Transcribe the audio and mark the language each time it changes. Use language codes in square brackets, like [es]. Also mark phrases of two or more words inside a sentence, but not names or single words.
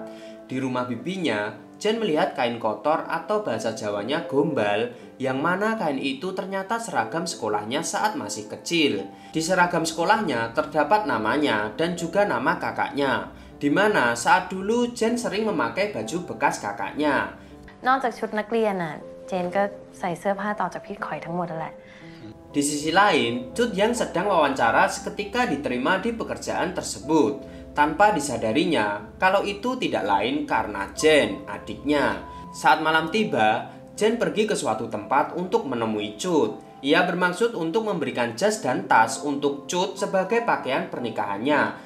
[id] Di rumah bibinya, Jen melihat kain kotor atau bahasa Jawanya gombal, yang mana kain itu ternyata seragam sekolahnya saat masih kecil. Di seragam sekolahnya terdapat namanya dan juga nama kakaknya. Di mana saat dulu Jen sering memakai baju bekas kakaknya. [th] นอกจากชุดนักเรียนน่ะ เจนก็ใส่เสื้อผ้าต่อจากพี่ขอยทั้งหมดนั่นแหละ [id] Di sisi lain, Cut yang sedang wawancara seketika diterima di pekerjaan tersebut. Tanpa disadarinya, kalau itu tidak lain karena Jen, adiknya. Saat malam tiba, Jen pergi ke suatu tempat untuk menemui Cut. Ia bermaksud untuk memberikan jas dan tas untuk Cut sebagai pakaian pernikahannya.